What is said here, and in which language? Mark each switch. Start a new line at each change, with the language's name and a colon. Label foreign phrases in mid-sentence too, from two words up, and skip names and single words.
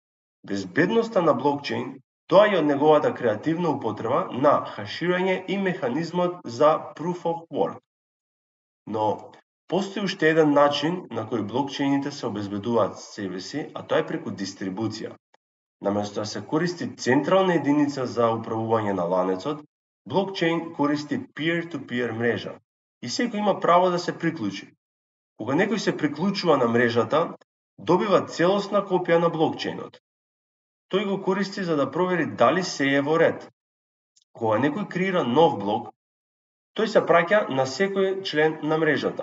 Macedonian: Значи, безбедноста на блокчейн доаѓа од неговата креативна употреба на хаширање и механизмот за
English: Proof of Work.
Macedonian: Но постои уште еден начин на кој блокчейните се обезбедуваат себе си, а тоа е преку дистрибуција. Наместо да се користи централна единица за управување на ланецот, блокчейн користи peer-to-peer мрежа и секој има право да се приклучи. Кога некој се приклучува на мрежата, добива целосна копија на блокчейнот. Тој го користи за да провери дали се е во ред. Кога некој креира нов блок, тој се праќа на секој член на мрежата.